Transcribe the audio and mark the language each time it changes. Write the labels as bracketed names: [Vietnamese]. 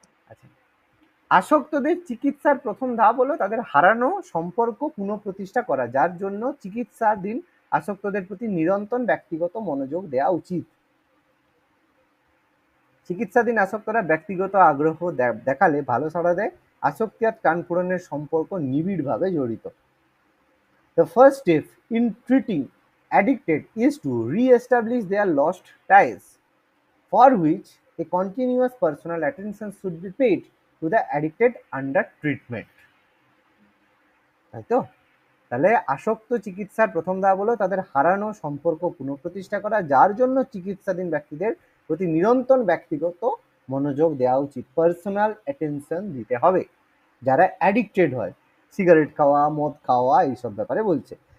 [Bangla] আচ্ছা, আসক্তদের চিকিৎসার প্রথম ধাপ হলো তাদের হারানো সম্পর্ক পুনঃপ্রতিষ্ঠা করা, যার জন্য চিকিৎসাধীন আসক্তদের প্রতি নিরন্তর ব্যক্তিগত মনোযোগ দেওয়া উচিত। চিকিৎসাধীন আসক্তরা ব্যক্তিগত আগ্রহ দেখালে ভালো সাড়া দেয়। আসক্তি আর টান পূরণের সম্পর্ক নিবিড়ভাবে জড়িত। [English] The first step in treating addicted is to re-establish their lost ties, for which a continuous personal attention should be paid to the addicted under treatment. [Bangla] তাই তো? তাহলে আসক্ত চিকিৎসার প্রথম ধাপ হলো তাদের হারানো সম্পর্ক পুনঃপ্রতিষ্ঠা করা, যার জন্য চিকিৎসাধীন ব্যক্তিদের প্রতি নিরন্তর ব্যক্তিগত মনোযোগ দেওয়া উচিত। পার্সোনাল অ্যাটেনশন দিতে হবে। যারা অ্যাডিক্টেড হয়, সিগারেট খাওয়া, মদ খাওয়া, এইসব ব্যাপারে বলছে।